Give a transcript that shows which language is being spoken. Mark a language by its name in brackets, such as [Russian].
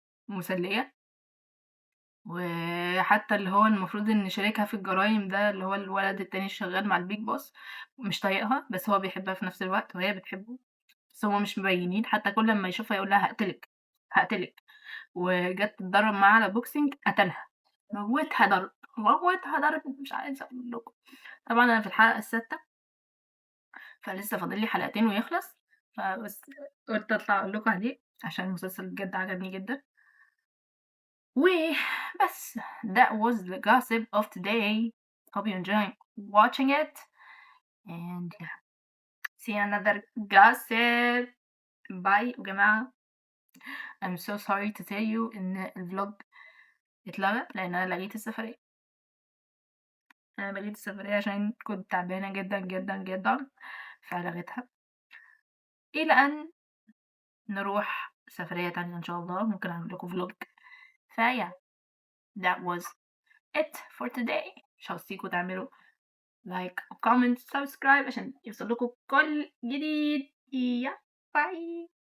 [Arabic] مسلية، وحتى اللي هو المفروض إن شريكها في الجرايم ده اللي هو الولد التاني الشغال مع الbig boss مش طايقها، بس هو بيحبها في نفس الوقت وهي بتحبه، بس هُم مش مبينين، حتى كل أمّا يشوفها يقول لها هاقتلِك، هاقتلِك، وجات تتدرب معاه على boxing قتلها، موّتها ضرب، موّتها ضرب مش عايزة أقول لكم. طبعًا أنا في الحلقة السادسة، فلسه فاضل لي حلقتين ويخلص، فبس قُلت أطلع أقول لكم عليه عشان المسلسل بجد عجبني جدًا. وبس [English] that was the gossip of today. Hope you enjoy watching it and see another gossip. Bye [Arabic] يا جماعة. [English] I'm so sorry to tell you [Arabic] إن الvlog اتلغى لإن أنا لغيت السفرية. أنا لغيت السفرية عشان كنت تعبانة جدًا، جدًا، جدًا، فلغيتها. إلى أن نروح سفرية تانية إن شاء الله، ممكن أعمل لكم vlog. فيا [English] that was it for today. [Arabic] مش هاوصيكم تعملوا لايك وكومنت سبسكرايب عشان يوصل لكم كل جديد. باي.